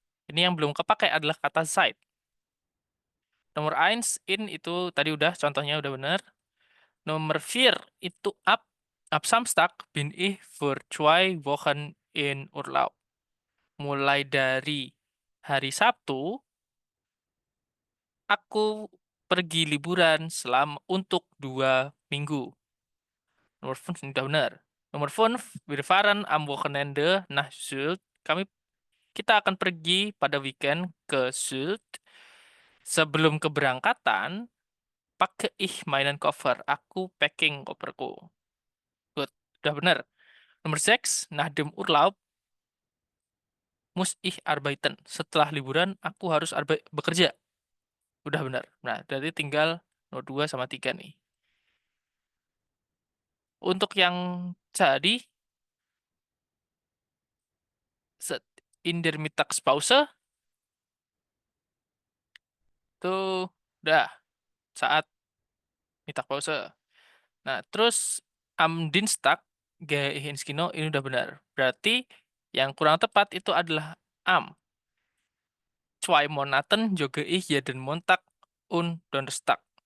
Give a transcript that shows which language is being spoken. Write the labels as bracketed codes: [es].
[id] Ini yang belum kepakai adalah kata Zeit. Nomor 1 in itu tadi udah, contohnya udah benar. Nomor 4 itu ab. [de] Ab Samstag bin ich für 2 Wochen in Urlaub. [id] Mulai dari hari Sabtu, aku pergi liburan untuk 2 minggu. Nomor 5 udah benar. Nomor 5, [de] wir fahren am Wochenende nach Sylt. [id] Kita akan pergi pada weekend ke Sylt. Sebelum keberangkatan, pakai meinen Koffer. Aku packing koperku. Good. Udah benar. Nomor 6, [de] nach dem Urlaub muss ich arbeiten. [id] Setelah liburan, aku harus bekerja. Udah benar. Nah, berarti tinggal nomor 2 sama 3 nih. Untuk yang tadi, [de] in der Mittagspause, [id] tuh udah saat Mittagpause. Nah, terus [de] am Dienstag gehe ich ins Kino, [id] ini udah benar. Berarti yang kurang tepat itu adalah am. [de] 2 Monaten jogge ich jeden Montag und Donnerstag.